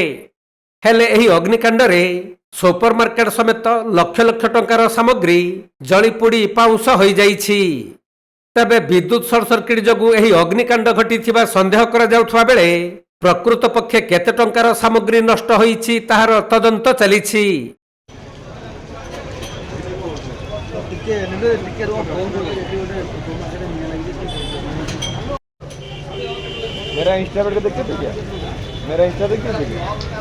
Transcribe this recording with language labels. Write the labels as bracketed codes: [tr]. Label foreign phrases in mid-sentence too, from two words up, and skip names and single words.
[or] ହେଲେ ଏହି ଅଗ୍ନିକାଣ୍ଡରେ ସୁପରମାର୍କେଟ ସମେତ ଲକ୍ଷ ଲକ୍ଷ ଟଙ୍କାର ସାମଗ୍ରୀ ଜଳିପୋଡ଼ି ପାଉଁଶ ହୋଇଯାଇଛି। ତେବେ ବିଦ୍ୟୁତ ସର୍ଟ ସର୍କିଟ ଯୋଗୁଁ ଏହି ଅଗ୍ନିକାଣ୍ଡ ଘଟିଥିବା ସନ୍ଦେହ କରାଯାଉଥିବା ବେଳେ ପ୍ରକୃତ ପକ୍ଷେ କେତେ ଟଙ୍କାର ସାମଗ୍ରୀ ନଷ୍ଟ ହୋଇଛି ତାହାର ତଦନ୍ତ ଚାଲିଛି। [hi] मेरा इंस्टा पर देखते थे क्या? मेरा इंस्टा देखते थे क्या?